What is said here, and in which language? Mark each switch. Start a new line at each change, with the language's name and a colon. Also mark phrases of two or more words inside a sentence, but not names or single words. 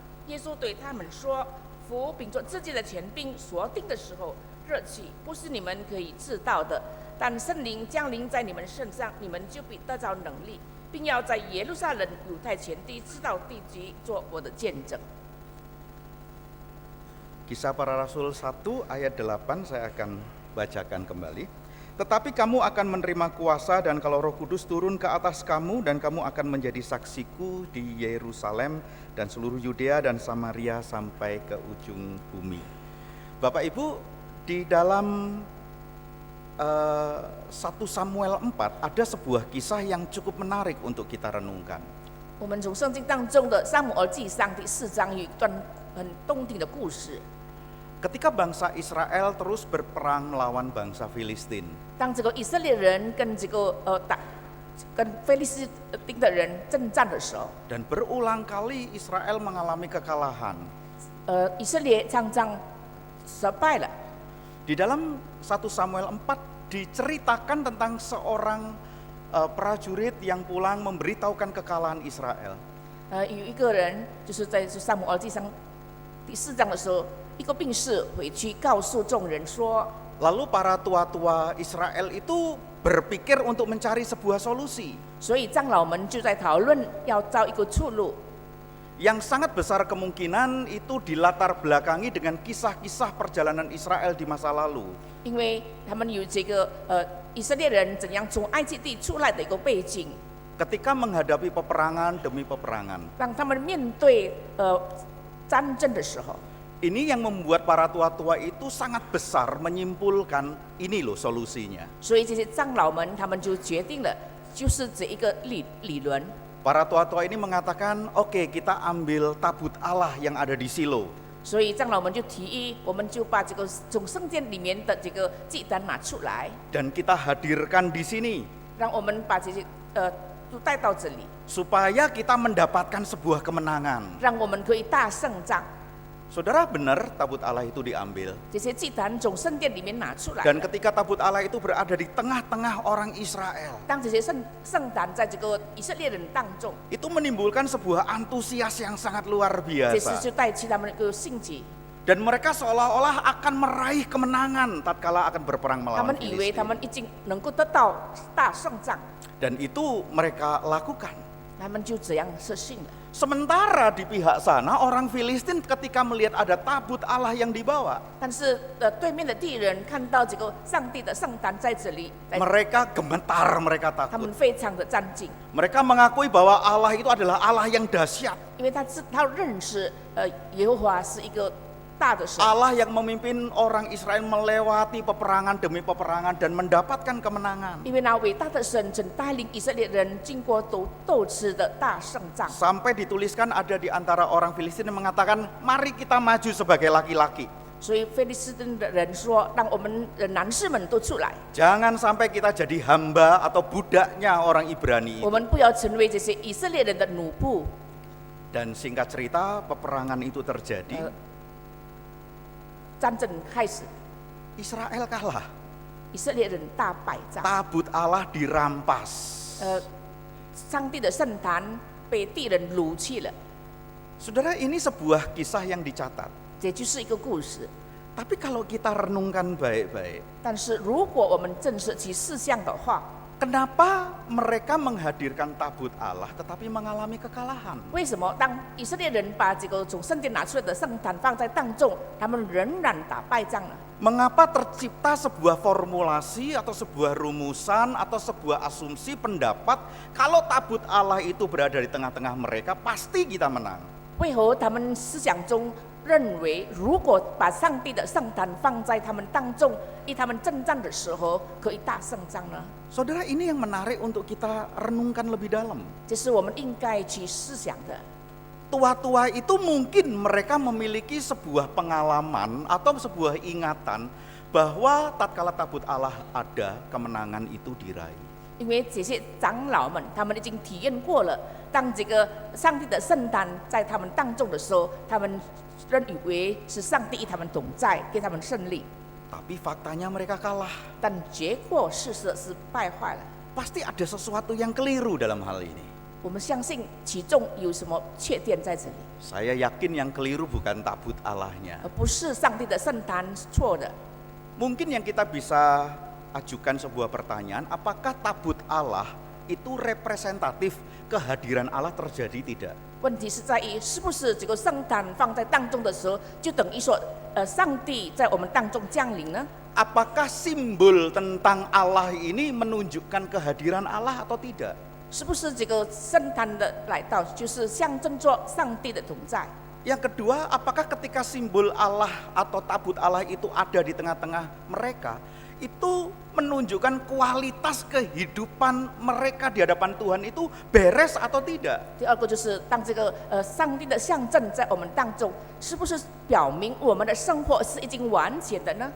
Chinese: 耶稣对他们说：“父秉着自己的权柄所定的时候，日期不是你们可以知道的。但圣灵降临在你们身上，你们就必得着能力，并要在耶路撒冷、犹太全地直到地极做我的见证。”
Indonesian: Kisah Para Rasul 1 ayat 8 saya akan bacakan kembali. "Tetapi kamu akan menerima kuasa, dan kalau Roh Kudus turun ke atas kamu, dan kamu akan menjadi saksiku di Yerusalem dan seluruh Yudea dan Samaria sampai ke ujung bumi." Bapak Ibu, di dalam 1 Samuel 4 ada sebuah kisah yang cukup menarik untuk kita renungkan.
Chinese: 我们从圣经当中的撒母耳记上第4章有一段很动听的故事。
Indonesian: Ketika bangsa Israel terus berperang melawan bangsa Filistin,
Chinese: 当这个以色列人跟非利士丁的人征战的时候，
Indonesian: dan berulang kali Israel mengalami kekalahan.
Chinese: 以色列常常失败了。
Indonesian: Di dalam 1 Samuel 4 diceritakan tentang seorang prajurit yang pulang memberitahukan kekalahan Israel.
Chinese: 有一个人就是在撒母耳记上第4章的时候，一个兵士回去告诉众人说，
Indonesian: Lalu para tua-tua Israel itu berpikir untuk mencari sebuah solusi.
Chinese: 所以长老们就在讨论要找一个出路。
Indonesian: Yang sangat besar kemungkinan itu dilatar belakangi dengan kisah-kisah perjalanan Israel di masa lalu.
Chinese: 因为他们有这个以色列人怎样从埃及地出来的一个背景。
Indonesian: Ketika menghadapi peperangan demi peperangan.
Chinese: 当他们面对战争的时候，
Indonesian: Ini yang membuat para tua-tua itu sangat besar menyimpulkan ini loh solusinya.
Chinese: 所以这些长老们他们就决定了，就是这一个理论。
Indonesian: Para tua-tua ini mengatakan, oke, kita ambil tabut Allah yang ada di Silo.
Chinese: 所以长老们就提议，我们就把这个从圣殿里面的这个祭坛拿出来，
Indonesian: Dan kita hadirkan di sini.
Chinese: 让我们把这些都带到这里，
Indonesian: Supaya kita mendapatkan sebuah kemenangan.
Chinese: 让我们可以大胜仗。
Indonesian: Saudara, benar tabut Allah itu diambil.
Chinese: 这些祭坛从圣殿里面拿出来，
Indonesian: Dan ketika tabut Allah itu berada di tengah-tengah orang Israel,
Chinese: 当这些圣坛在这个以色列人当中，
Indonesian: itu menimbulkan sebuah antusias yang sangat luar
Chinese: 这时
Indonesian: biasa.
Chinese: 就带起他们一个兴起。
Indonesian: Dan mereka seolah-olah akan meraih kemenangan tatkala akan berperang
Chinese: 他
Indonesian: melawan
Chinese: 们以为他
Indonesian: Filistin.
Chinese: 们已经能够得到大胜仗，
Indonesian: Dan itu mereka lakukan.
Chinese: 他们就这样实行了。
Indonesian: Sementara di pihak sana orang Filistin ketika melihat ada tabut Allah yang dibawa,
Chinese: 但是对面的敌人看到这个上帝的圣坛在这里，
Indonesian: mereka gemetar, mereka
Chinese: 他
Indonesian: takut.
Chinese: 们非常的战兢，
Indonesian: Mereka mengakui bahwa Allah itu adalah Allah yang dahsyat.
Chinese: 因为他认识耶和华是一个大的神，
Indonesian: Allah yang memimpin orang Israel melewati peperangan demi peperangan dan mendapatkan kemenangan.
Chinese: 因为那伟大的神曾带领以色列人经过斗智的大胜仗。
Indonesian: Sampai dituliskan ada di antara orang Filistin yang mengatakan, mari kita maju sebagai laki-laki.
Chinese: 所以菲利斯丁的人说：“让我们的男士们都出来，
Indonesian: Jangan sampai kita jadi hamba atau budaknya orang Ibrani
Chinese: 我
Indonesian: itu.
Chinese: 们不要成为这些以色列人的奴仆。
Indonesian: Dan singkat cerita, peperangan itu terjadi.
Chinese: 战争开始，
Indonesian: Israel kalah.
Chinese: 以色列人大败仗，
Indonesian: Tabut Allah dirampas.
Chinese: 上帝的圣坛被敌人掳去了。
Indonesian: Saudara, ini sebuah kisah yang dicatat.
Chinese: 这就是一个故事。
Indonesian: Tapi kalau kita renungkan baik-baik,
Chinese: 但是如果我们正视其事项的话，
Indonesian: kenapa mereka menghadirkan tabut Allah tetapi mengalami kekalahan?
Chinese: 为什么当以色列人把这个从圣殿拿出来的圣坛放在当中，他们仍然打败仗呢？
Indonesian: Mengapa tercipta sebuah formulasi atau sebuah rumusan atau sebuah asumsi pendapat kalau tabut Allah itu berada di tengah-tengah mereka pasti kita menang?
Chinese: 为何他们思想中认为，如果把上帝的圣坛放在他们当中，以他们征战的时候可以大胜仗呢？
Indonesian: Saudara, ini yang menarik untuk kita renungkan lebih dalam.
Chinese: 这是我们应该去思想的。
Indonesian: Tua-tua itu mungkin mereka memiliki sebuah pengalaman atau sebuah ingatan bahwa tatkala tabut Allah ada, kemenangan itu diraih.
Chinese: 因为这些长老们，他们已经体验过了，当这个上帝的圣坛在他们当中的时候，他们认以为是上帝与他们同在，给他们胜利。
Indonesian: Tapi faktanya mereka kalah.
Chinese: 但结果事实是败坏了。
Indonesian: Pasti ada sesuatu yang keliru dalam hal ini.
Chinese: 我们相信其中有什么缺点在这里，
Indonesian: Saya yakin yang keliru bukan tabut Allahnya.
Chinese: 而不是上帝的圣坛是错的。
Indonesian: Mungkin yang kita bisa ajukan sebuah pertanyaan, apakah tabut Allah itu representatif kehadiran Allah terjadi tidak?
Chinese: 问题是在于，是不是这个圣坛放在当中的时候，就等于说，上帝在我们当中降临呢？
Indonesian: Apakah simbol tentang Allah ini menunjukkan kehadiran Allah atau tidak?
Chinese: 是不是这个圣坛的来到，就是象征着上帝的同在？
Indonesian: Yang kedua, apakah ketika simbol Allah atau tabut Allah itu ada di tengah-tengah mereka, itu menunjukkan kualitas kehidupan mereka di hadapan Tuhan itu beres atau tidak?
Chinese: 第二个就是当这个上帝的象征在我们当中，是不是表明我们的生活是已经完全的呢？